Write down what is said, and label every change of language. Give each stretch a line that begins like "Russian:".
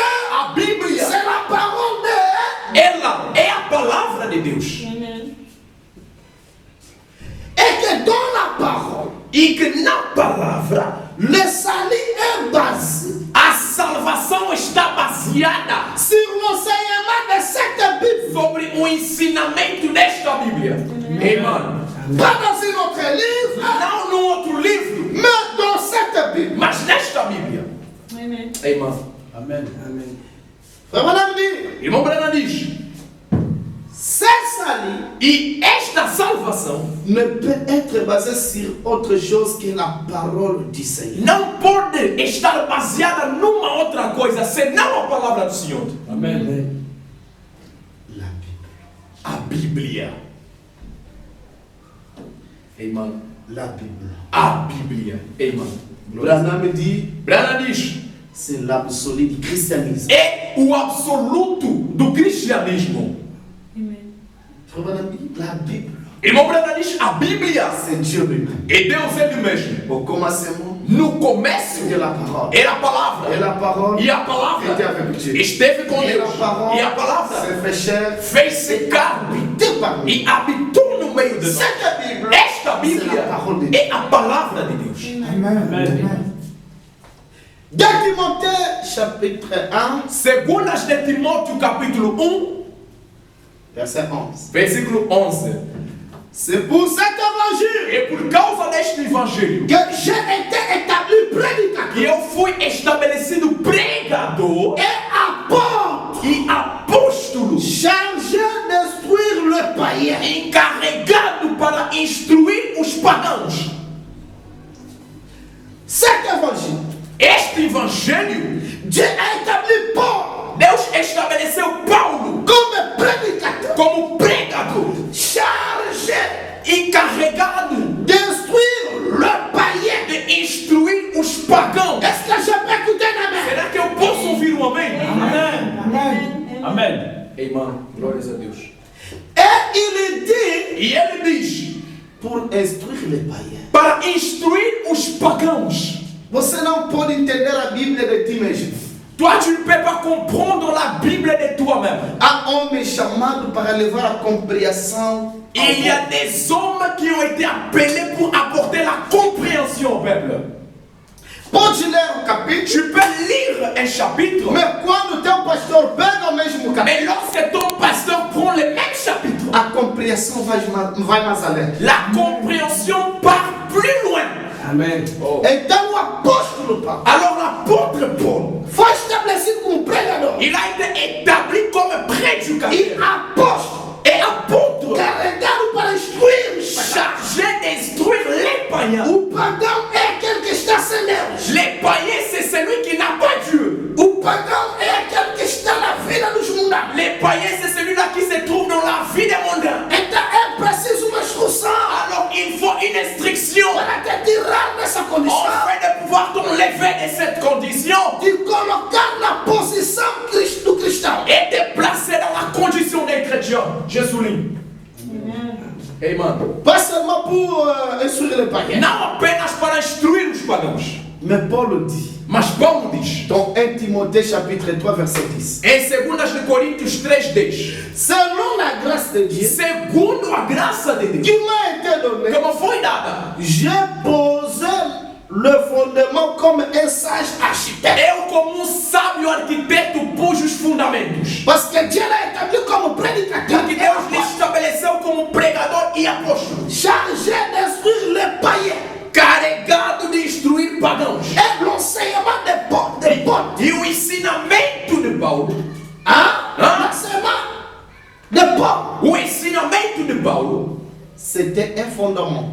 Portuguese: A Bíblia,
French: c'est la parole de
Portuguese: ela é a palavra de Deus.
French: et que dans la parole,
Portuguese: E que na palavra
French: le salut est basé
Portuguese: a salvação está baseada
French: sur l'enseignement de cette Bible.
Portuguese: sobre o ensinamento desta Bíblia. Amen.
French: Pas dans un autre livre,
Portuguese: Não num outro livro,
French: mais dans cette Bible.
Portuguese: mas nesta Bíblia. Amen. Amen. Amém. Amém.
French: Frère Branham dit,
Portuguese: Irmão Branham diz:
French: ce salut
Portuguese: e esta salvação
French: ne peut être basé sur autre chose que la parole du Seigneur.
Portuguese: não pode estar baseada numa outra coisa senão a palavra do Senhor. Amém.
French: La Bible.
Portuguese: A Bíblia. Amen.
French: La Bible.
Portuguese: A Bíblia. Amen.
French: Branham dit,
Portuguese: Branham diz:
French: c'est l'absolu du christianisme.
Portuguese: é o absoluto do cristianismo. Amen.
French: Frère Branham dit, la Bible,
Portuguese: Irmão Branham diz: a Bíblia
French: c'est Dieu lui-même.
Portuguese: é Deus ele mesmo.
French: Au commencement,
Portuguese: No começo
French: c'était la parole.
Portuguese: era a palavra.
French: Et la parole
Portuguese: E a palavra
French: était avec Dieu.
Portuguese: esteve com
French: Et la
Portuguese: Deus.
French: parole
Portuguese: E a palavra
French: s'est fait chair
Portuguese: fez-se carne
French: habité par nous.
Portuguese: e habitou no meio de nós.
French: Cette Bible,
Portuguese: Esta
French: c'est
Portuguese: Bíblia
French: la parole de Dieu.
Portuguese: é a palavra de Deus. Amém.
French: Timothée chapitre 1,
Portuguese: Segundo as de Timóteo capítulo 1,
French: verset 11.
Portuguese: versículo 11.
French: C'est pour cet évangile
Portuguese: É por causa deste evangelho
French: que j'ai été établi prédicateur
Portuguese: que eu fui estabelecido pregador
French: et apôtre,
Portuguese: e apóstolo,
French: chargé d'instruire le païen.
Portuguese: encarregado para instruir os pagãos.
French: Cet évangile,
Portuguese: Este evangelho,
French: Dieu a établi Paul
Portuguese: Deus estabeleceu Paulo
French: comme prédicateur,
Portuguese: como pregador,
French: chargé
Portuguese: encarregado
French: d'instruire le païen.
Portuguese: de instruir os pagãos.
French: Est-ce que je peux écouter un amen?
Portuguese: Será que eu posso ouvir um amém? Amém. Amém. Amen. Glórias a Deus.
French: Et il dit
Portuguese: E ele diz,
French: pour instruire les païens.
Portuguese: para instruir os pagãos. Você não pode entender a Bíblia de ti mesmo.
French: Toi, tu ne peux pas comprendre la Bible de toi-même.
Portuguese: Há homens chamados para levar a compreensão.
French: Il y a des hommes qui ont été appelés pour apporter la compréhension au peuple.
Portuguese: Pode ler o capítulo,
French: Tu peux lire un chapitre,
Portuguese: mas quando teu pastor pega o mesmo capítulo,
French: mais lorsque ton pasteur prend le même chapitre,
Portuguese: a compreensão vai mais além.
French: la compréhension part plus loin. Amen.
Portuguese: Então o apóstolo Paulo
French: Alors l'apôtre Paul,
Portuguese: foi estabelecido como pregador
French: il a été établi comme
Portuguese: e
French: prédicateur
Portuguese: apóstolo,
French: et apôtre,
Portuguese: carregado para instruir os pagãos.
French: chargé d'instruire les païens.
Portuguese: O pagão é aquele que está sem Deus.
French: Les païens, c'est celui qui n'a pas Dieu.
Portuguese: O pagão é aquele que está na vida dos mundanos.
French: Les païens, c'est celui-là qui se trouve dans la vie des mondains.
Portuguese: Então é preciso uma instrução
French: Alors il faut une instruction
Portuguese: para te tirar dessa condição,
French: afin de pouvoir t'enlever de cette condition
Portuguese: de colocar na posição do cristão.
French: et te placer dans la condition d'un chrétien. Je souligne. Amen. Pas seulement pour instruire les païens.
Portuguese: Não apenas para instruir os pagãos,
French: Mais Paul dit
Portuguese: mas Paulo diz
French: dans 1 Timothée chapitre 3 verset 10.
Portuguese: em 2 Coríntios 3:10,
French: Selon la grâce de Dieu
Portuguese: segundo a graça de
French: qui
Portuguese: Deus,
French: m'a été donnée,
Portuguese: como foi dada,
French: j'ai posé le fondement comme un sage architecte.
Portuguese: eu como sábio arquiteto pus os fundamentos.
French: Parce que Dieu l'a établi comme prédicateur,
Portuguese: Porque Deus lhe estabeleceu como pregador e apóstolo,
French: chargé d'instruire les païens.
Portuguese: carregado de instruir pagãos.
French: Et l'enseignement de Paul.
Portuguese: E o ensinamento de Paulo,
French: L'enseignement de Paul,
Portuguese: o ensinamento de Paulo
French: c'était un fondement,